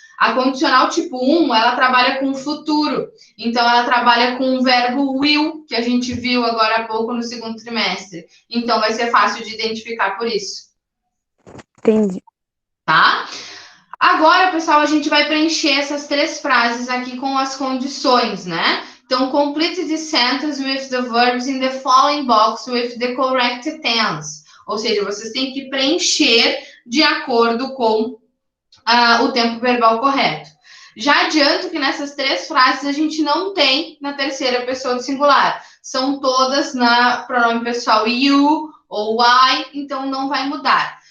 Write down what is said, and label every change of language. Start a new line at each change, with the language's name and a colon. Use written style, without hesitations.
Portuguese: A condicional tipo 1, ela trabalha com o futuro. Então, ela trabalha com o verbo will, que a gente viu agora há pouco no segundo trimestre. Então, vai ser fácil de identificar por isso. Entendi. Tá? Agora, pessoal, a gente vai preencher essas 3 frases aqui com as condições, né? Então,
English: complete the sentence with the verbs in the following box with the correct tense.
Portuguese: Ou seja, vocês têm que preencher de acordo com o tempo verbal correto. Já adianto que nessas 3 frases a gente não tem na terceira pessoa do singular. São todas na pronome pessoal you ou I, então não vai mudar.